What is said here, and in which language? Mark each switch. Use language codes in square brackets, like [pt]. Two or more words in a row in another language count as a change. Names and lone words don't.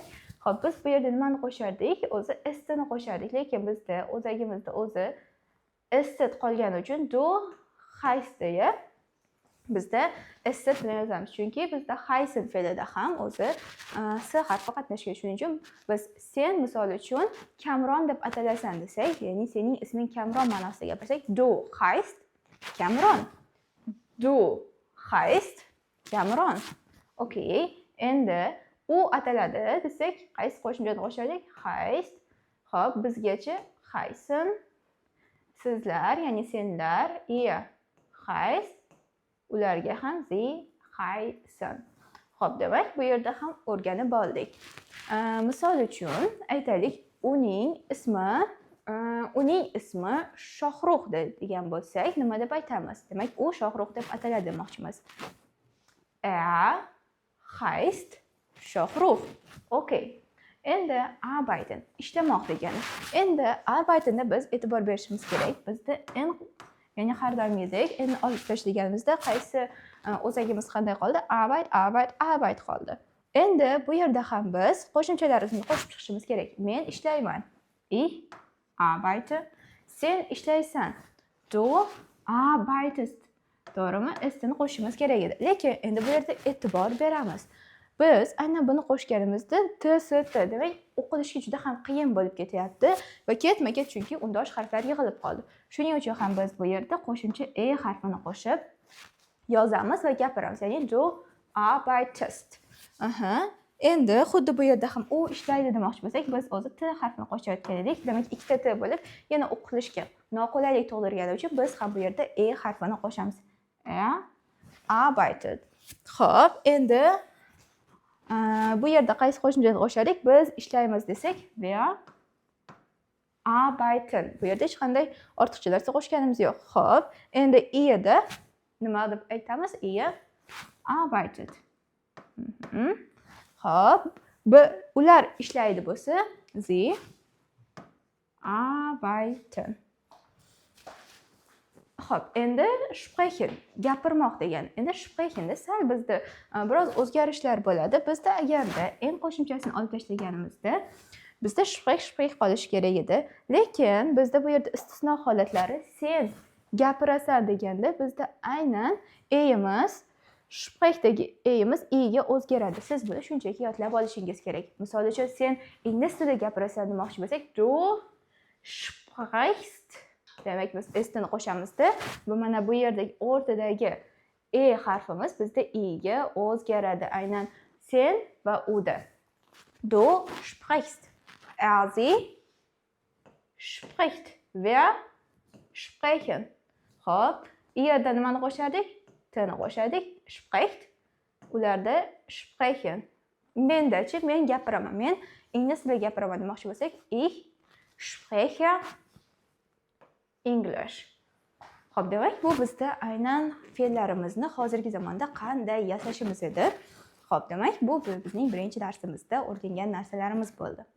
[uz] Xo'p, biz bu yerda nimani qo'shardik? O'zi istini qo'shardik, lekin bizda o'zagimizda o'zi istit qolgani uchun du haysdeya bizda istit bilan yozamiz. Chunki bizda haysin fe'lida ham o'zi s harfi qatnashgan. Shuning uchun biz sen misol uchun Kamron deb atalasan desak, ya'ni sening isming Kamron ma'nosida gapirsak, [de] du heißt Kamron. Du heißt Kamron. [uz] Okay, endi u ataladi desak, qaysi qo'shimchani qo'shardik? Heißt. Xo'p, bizgacha haysin, sizlar, ya'ni senlar, [de] ihr heißt, [uz] ularga ham [de] sie heißen. [uz] Xo'p, demak, bu yerda ham o'rganib oldik. Misol uchun aytaylik, uning ismi Shohrux degan bo'lsak, nima deb aytamiz? Demak, u Shohrux deb ataladi demoqchimiz. [de] Heißt Shohrux. Okay. [uz] Endi arbeiten, ishlamoq degani. Endi arbeitenda biz e'tibor berishimiz kerak. Bizda ya'ni har doimgidek endi olib tashlaganimizda qaysi o'zagimiz qanday qoldi? Arbeit qoldi. Endi bu yerda ham biz qo'shimchalarimizni qo'shib chiqishimiz kerak. Men ishlayman. [de] Ich arbeite. [uz] Sen ishlaysan. [de] Du arbeitest. [uz] To'g'rimi? Istini qo'shishimiz kerak edi. Lekin endi bu yerda e'tibor beramiz. Biz aynan buni qo'shganimizda TST, demak, o'qilishga juda ham qiyin bo'lib ketyapti va ketma-ket chunki undosh harflar yig'ilib qoldi. Shuning uchun ham biz bu yerda qo'shimcha harfini qo'shib yozamiz va gapiramiz. Ya'ni [de] du arbeitest. [uz] Endi xuddi bu yerda ham u ishlaydi demoqchi bo'lsak, biz o'zi t harfini qo'shayotgan edik. Demak, ikkita t bo'lib, yana o'qilishga noqulaylik tug'dirgani uchun biz ham bu yerda harfini qo'shamiz. [de] Arbeitet. [uz] Xo'p, endi bu yerda qaysi qo'shimchani qo'shadik? Biz ishlaymiz desak, [de] wir arbeiten. [uz] Bu yerda hech qanday ortiqchalarga qo'shganimiz yo'q. Xo'p, endi iyda nima deb aytamiz? [de] Ihr arbeitet. [uz] Xo'p, ular ishlaydi bo'lsa, [de] sie arbeiten. [uz] Xo'p, endi sprechen, gapirmoq degan. Endi sprechenda sal bizda biroz o'zgarishlar bo'ladi. Bizda agarda en qo'shimchasini olib tashlaganimizda, bizda sprech qolishi kerak edi. Lekin bizda bu yerda istisno holatlari sen gapirasan deganda bizda aynan eyimiz sprechdagi eyimiz i'ga o'zgaradi. Siz buni shunchaki yodlab olishingiz kerak. Misol uchun sen ingliz tilida gapirasan demoqchi bo'lsak, [de] du sprichst. [uz] Demak, biz s-ni qo'shamizda, bu mana bu yerdagi o'rtadagi harfimiz bizda i'ga o'zgaradi. Aynan sen va uda. [de] Du sprichst. Sie spricht. Wir sprechen. [uz] Xo'p, i'da nimani qo'shardik? T-ni qo'shardik. Spricht. [de] Ularda sprechen. [uz] Mendachi, men gapiraman. Men ingliz tilida gapiraman demoqchi bo'lsak, [de] ich spreche English. [uz] Xo'p, demak, bu bizda aynan fe'llarimizni hozirgi zamonda qanday yasashimiz edi. Xo'p, demak, bu bizning birinchi darsimizda o'rgangan narsalarimiz bo'ldi.